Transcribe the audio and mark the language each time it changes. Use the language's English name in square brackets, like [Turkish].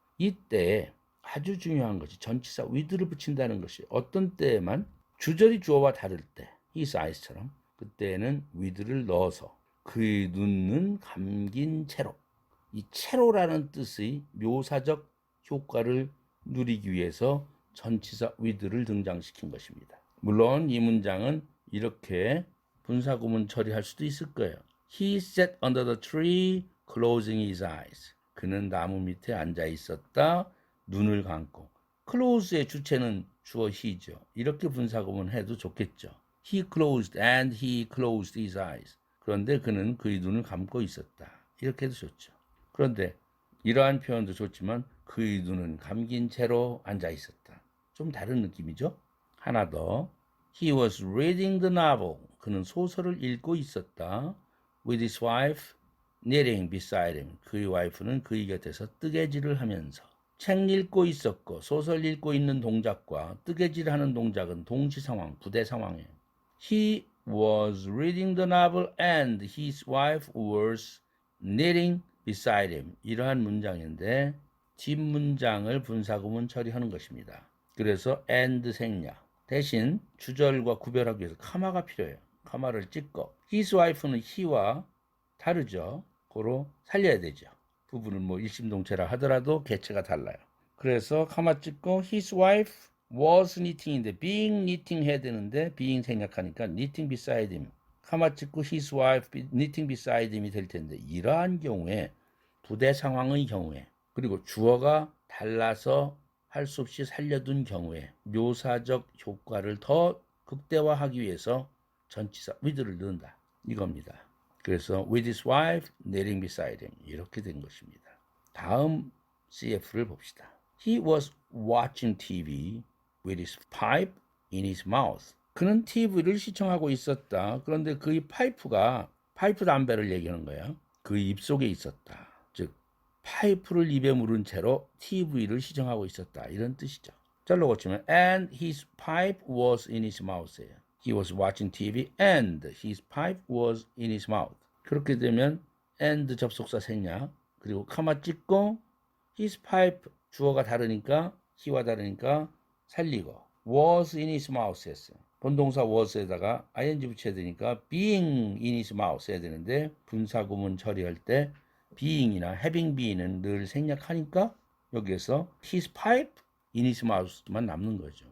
[Korean] 이때 아주 중요한 것이 전치사 with를 붙인다는 것이 어떤 때에만 주절이 주어와 다를 때 his eyes처럼 그때는 with를 넣어서 그의 눈은 감긴 채로 이 채로라는 뜻의 묘사적 효과를 누리기 위해서 전치사 with를 등장시킨 것입니다. 물론 이 문장은 이렇게 분사구문 처리할 수도 있을 거예요. [English] He sat under the tree, closing his eyes. [Korean] 그는 나무 밑에 앉아 있었다. 눈을 감고. close의 주체는 주어 he죠. 이렇게 분사구문 해도 좋겠죠. [English] He closed and he closed his eyes. [Korean] 그런데 그는 그의 눈을 감고 있었다. 이렇게 해도 좋죠. 그런데 이러한 표현도 좋지만 그의 눈은 감긴 채로 앉아 있었다. 좀 다른 느낌이죠. 하나 더. [English] He was reading the novel. [Korean] 그는 소설을 읽고 있었다. [English] With his wife knitting beside him. [Korean] 그의 와이프는 그의 곁에서 뜨개질을 하면서. 책 읽고 있었고 소설 읽고 있는 동작과 뜨개질하는 동작은 동시 상황, 부대 상황이에요. [English] He was reading the novel and his wife was knitting beside him. [Korean] 이러한 문장인데 뒷문장을 분사구문 처리하는 것입니다. 그래서 and 생략. 대신 주절과 구별하기 위해서 카마가 필요해요. 카마를 찍고 his wife는 he와 다르죠. 고로 살려야 되죠. 부부는 뭐 일심동체라 하더라도 개체가 달라요. 그래서 카마 찍고 [English] his wife was knitting [Korean] 인데 being knitting 해야 되는데 being 생략하니까 knitting beside him. 카마 찍고 [English] his wife knitting beside him [Korean] 이 될 텐데 이러한 경우에 부대 상황의 경우에 그리고 주어가 달라서 할 수 없이 살려둔 경우에 묘사적 효과를 더 극대화하기 위해서 전치사 with를 넣는다. 이겁니다. 그래서 [English] with his wife knitting beside him [Korean] 이렇게 된 것입니다. 다음 CF를 봅시다. [English] He was watching TV with his pipe in his mouth. [Korean] 그는 TV를 시청하고 있었다. 그런데 그의 파이프 담배를 얘기하는 거야. 그 입속에 있었다. 즉 파이프를 입에 물은 채로 TV를 시청하고 있었다. 이런 뜻이죠. 잘로 고치면 [English] and his pipe was in his mouth예요. He was watching TV and his pipe was in his mouth. [Korean] 그렇게 되면 and 접속사 생략 그리고 카마 찍고 his pipe 주어가 다르니까 he와 다르니까 살리고 was in his mouth 했어요. 본동사 was에다가 ing 붙여야 되니까 being in his mouth 해야 되는데 분사구문 처리할 때 being이나 having been은 늘 생략하니까 여기에서 [English] his pipe in his mouth [Korean] 만 남는 거죠.